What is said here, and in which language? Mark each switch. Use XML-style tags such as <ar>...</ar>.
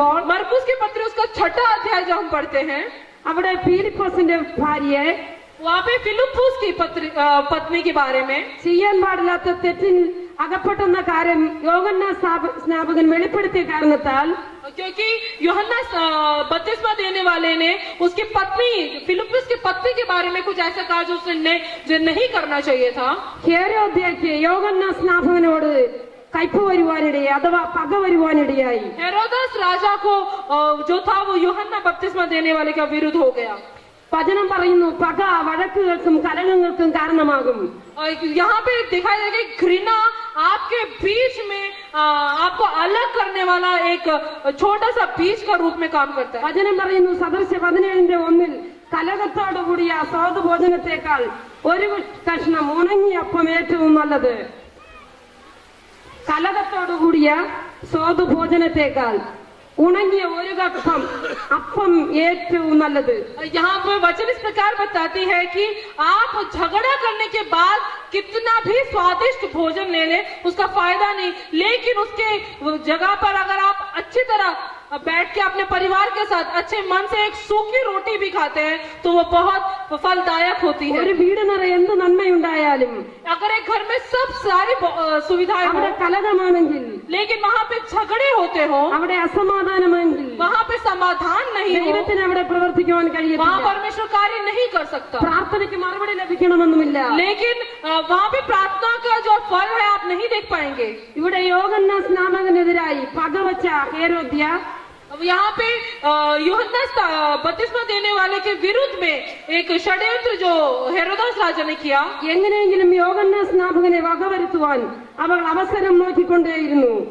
<hi>मरकुस के पत्र उसका 6वां अध्याय जो हम पढ़ते हैं,</hi> <ml>അവിടെ ഫിലിപ്പോസിന്റെ ഭാര്യയെ</ml> <hi>वहाँ पे फिलिप्पुस की पत्नी के बारे में</hi> <ml>ചെയ്യാൻ പാടില്ലാത്ത തെറ്റിൽ അകപ്പെട്ടെന്ന കാര്യം യോഹന്നാൻ സ്നാപകൻ വെളിപ്പെടുത്തിയ കാരണത്താൽ</ml> <hi>क्योंकि यूहन्ना बपतिस्मा देने वाले ने उसकी पत्नी, फिलिप्पुस की पत्नी के बारे में कुछ ऐसा कहा जो उसने जो नहीं करना चाहिए था।</hi> <ml>ഹേരോദ്യയ്ക്ക് യോഹന്നാൻ സ്നാപകനോട് കയ്പ് വരുവാനിടയായി, അഥവാ പക വരുവാനിടയായി.</ml> <hi>हेरोदस राजा को जो था वो यूहन्ना बपतिस्मा देने वाले का विरुद्ध हो गया।</hi> <ml>വചനം പറയുന്നു, പക വഴക്കുകൾക്കും കലഹങ്ങൾക്കും കാരണമാകും.</ml> <hi>और यहाँ पे दिखाई देगा घृणा आपके बीच में आपको अलग करने वाला एक छोटा सा बीज का रूप में काम करता है।</hi> <ml>വചനം പറയുന്നു, സദൃശ 17:1 കലഹത്തോടുകൂടിയ സ്വാദുഭോജനത്തെക്കാൾ ഒരു കഷ്ണം ഉണങ്ങിയ അപ്പം ഏറ്റവും നല്ലത്. കലഹത്തോടുകൂടിയ സ്വാദുഭോജനത്തെക്കാൾ ഉണങ്ങിയ ഒരു കപ്പം അപ്പം ഏറ്റവും നല്ലത്.</ml> <hi>यहाँ पर वचन इस प्रकार बताती है कि आप झगड़ा करने के बाद कितना भी स्वादिष्ट भोजन ले लें उसका फायदा नहीं, लेकिन उसके जगह पर अगर आप अच्छी तरह बैठ के अपने परिवार के साथ अच्छे मन से एक सूखी रोटी भी खाते हैं तो वो बहुत फलदायक होती है।</hi> <ml>ഒരു വീട് നിറയെ എന്ത് നന്മയുണ്ടായാലും</ml> <hi>अगर एक घर में सब सारी सुविधाएं हो,</hi> <ml>അവിടെ കലഹമാണെങ്കിൽ,</ml> <hi>लेकिन वहाँ पे झगड़े होते हो,</hi> <ml>അവിടെ അസമാധാനമെങ്കിൽ</ml> <hi>वहाँ पे समाधान नहीं हो,</hi> <ml>ദൈവത്തിന് അവിടെ പ്രവർത്തിക്കുവാൻ</ml> <hi>वहाँ</hi> <ml>കഴിയത്തില്ല.</ml> <hi>परमेश्वर कार्य नहीं कर सकता।</hi> <ml>പ്രാർത്ഥനയ്ക്ക് മറുപടി ലഭിക്കണമെന്നുമില്ല.</ml> <hi>लेकिन वहाँ पे प्रार्थना का जो फल है आप नहीं देख पाएंगे।</hi> <ml>ഇവിടെ യോഹന്നാൻ സ്നാപകനെതിരായി പകവച്ച ഹേരോദ്യ</ml> <hi>अब यहाँ पे यूहन्ना बपतिस्मा देने वाले के विरुद्ध में एक षड्यंत्र जो हेरोदास राजा ने किया,</hi> <ml>എങ്ങനെയെങ്കിലും യോഹന്നാൻ സ്നാപകനെ വകവരുത്തുവാൻ അവൾ അവസരം നോക്കിക്കൊണ്ടേയിരുന്നു.</ml>